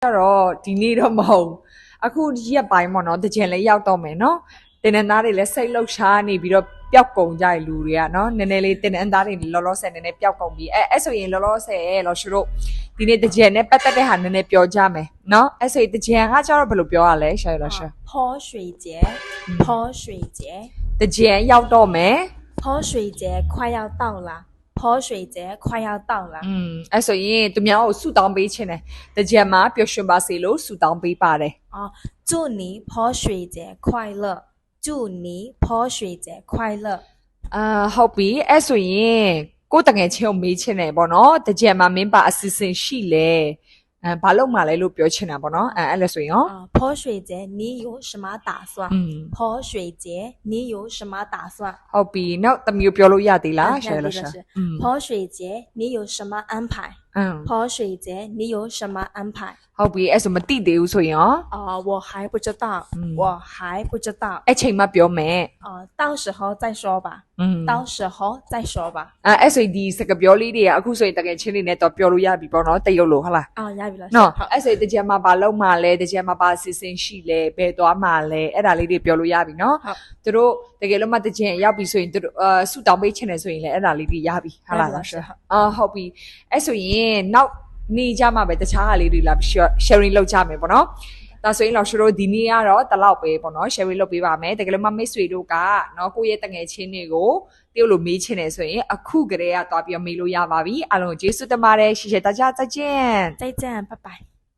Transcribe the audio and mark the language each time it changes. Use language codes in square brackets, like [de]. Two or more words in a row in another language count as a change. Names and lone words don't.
[my] ဒီနေ့တော့မဟုတ်အခုရက်ပိုင်းပေါ့နော်တကြံလေးရောက်တော့မယ်နော်တင်နန်းသားတွေလည်းစိတ်လှုပ်ရှားနေပြီးတော့ပျောက်ကုန်ကြတဲ့လူတွေကနော်နည်းနည်းလေးတင်နန်းသားတွေလောလောဆယ်နည်းနည်းပျောက်ကုန်ပြီအဲ့ဆိုရင်လောလောဆယ်လောရှိတို့ဒီနေ့တကြံနဲ့ပတ်သက်တဲ့ဟာနည်းနည်းပြောကြမယ်နော်အဲ့ဆိုရင်တကြံကကျတော့ဘယ်လိုပြောရလဲရှာရလားရှာ [zh] 泼水节泼水节 [my] တကြံရောက်တော့မယ် [zh] 泼水节快要到了泼水节快要到了 [my] အဲ့ဆိုရင်သူများကိုဆူတောင်းပေးခြင်းတယ်တကြံမှာပျော်ရွှင်ပါစေလို့ဆူတောင်းပေးပါတယ် [zh] 祝你泼水节快乐祝你泼水节快乐 [my] ဟုတ်ပြီအဲ့ဆိုရင်ကိုတငယ်ချင်းကိုမေးခြင်းတယ်ပေါ့နော်တကြံမှာမင်းပါအစီအစဉ်ရှိလေဘာလို့မှလဲလို့ပြောချင်တာပေါ့နော်အဲ့လဲဆိုရင်ရော [zh] 泼水节你有什么打算泼水节你有什么打算 [my] ဟုတ်ပြီနောက်တမျိုးပြောလို့ရသေးလားရှယ်လို့ရှာ [zh] 泼水节你有什么安排泼水节你有什么安排 [my] ဟုတ်ပြီအဲ့ဆိုမသိသေးဘူးဆိုရင်ရော [zh] 我还不知道我还不知道 [my] အဲ့ချိန်မှပြောမယ် [zh] 到时候再说吧到时候再说吧 [my] အဲ့ဆိုဒီစကားပြောလေးတွေကအခုဆိုရင်တကယ်ချင်းလေးနဲ့တော့ပြောလို့ရပြီပေါ့နော်တရုပ်လို့ဟုတ်လား ရပြီလား နော်အဲ့ဆိုရင်တကြံမှာဘာလုပ်မှလဲတကြံမှာဘာအစီအစဉ်ရှိလဲဘယ်သွားမှလဲအဲ့ဒါလေးတွေပြောလို့ရပြီနော်သူတို့တကယ်လို့မှတကြံရောက်ပြီဆိုရင်သူတို့ဆူတောင်းပေးချင်တယ်ဆိုရင်လည်းအဲ့ဒါလေးတွေရပြီဟုတ်လားဟုတ်ပြီအဲ့ဆိုရင်နောက်နေကြမှာပဲတခြားဟာလေးတွေလာ sharing လုပ်ကြမယ်ပေါ့နော်ဒါဆိုရင်လောရှိတို့ဒီနေ့ကတော့တလောက်ပဲပေါ့နော် sharing လုပ်ပေးပါမယ်တကယ်လို့မမိတ်ဆွေတို့ကနော်ကိုယ့်ရဲ့တငယ်ချင်းတွေကိုတယောက်လိုမေးချင်တယ်ဆိုရင်အခုကတည်းကသွားပြီးမေးလို့ရပါပြီအားလုံးကျေးဇူးတင်ပါတယ် [zh] 谢谢大家再见再见拜拜